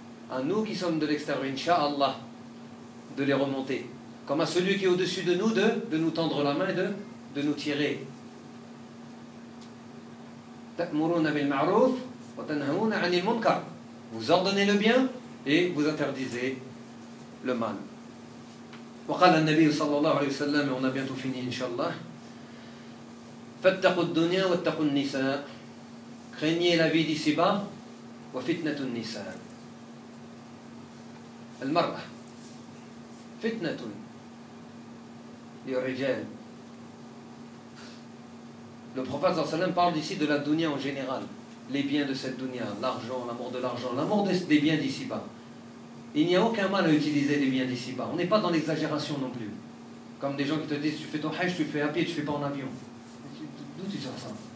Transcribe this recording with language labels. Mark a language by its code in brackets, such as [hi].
[fr] À nous qui sommes de l'extérieur, Inch'Allah, de les remonter. Comme à celui qui est au-dessus de nous, de nous tendre la main, de nous tirer. [ar] Ta'muruna bil ma'ruf wa tanhauna 'anil munkar. [fr] Vous ordonnez le bien et vous interdisez le mal. [ar] وقال النبي صلى الله عليه وسلم [fr] on a bientôt fini [ar] إن شاء الله فاتقوا الدنيا واتقوا النساء [fr] craignez la vie d'ici-bas [ar] وفتنة النساء المرأة فتنة للرجال. [fr] Le prophète [ar] صلى الله عليه وسلم [fr] parle ici de la dunya en général, les biens de cette dunya, l'argent, l'amour de l'argent, l'amour des biens d'ici-bas. Il n'y a aucun mal à utiliser les biens d'ici-bas. On n'est pas dans l'exagération non plus. Comme des gens qui te disent, tu fais ton hajj, tu fais à pied, tu fais pas en avion. D'où tu sors ça?